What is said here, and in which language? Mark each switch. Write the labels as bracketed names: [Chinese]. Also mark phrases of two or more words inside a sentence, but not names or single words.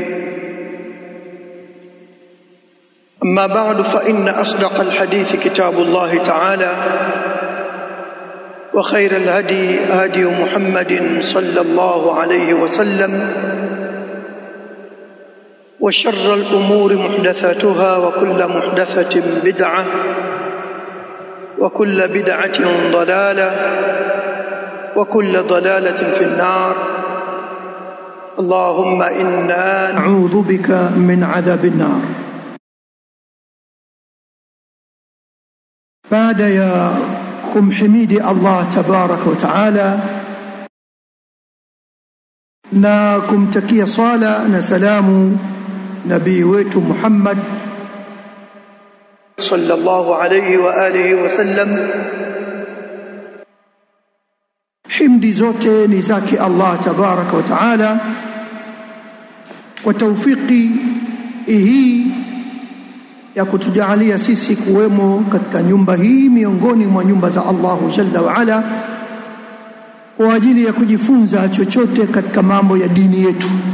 [Arabic] أما بعد، فإن أصدق الحديث كتاب الله تعالى، وخير الهدي هدي محمد صلى الله عليه وسلم، وشر الأمور محدثاتها، وكل محدثة بدعة، وكل بدعة ضلالة، وكل ضلالة في النار. اللهم إنا نعوذ بك من عذاب النار. بعد يا [Swahili] kumhimidi [Arabic] الله تبارك وتعالى [Swahili] na kumtakia sala na salamu nabii wetu Muhammad [Arabic] صلى الله عليه وعلى آله وسلم. [Swahili] Himdi zote ni zake [Arabic] الله تبارك وتعالى [Swahili] kwa tawfiki hii ya kutujalia sisi kuwemo katika nyumba hii miongoni mwa nyumba za [Arabic] الله جل وعلا [Swahili] kwa ajili ya kujifunza chochote katika mambo ya dini yetu.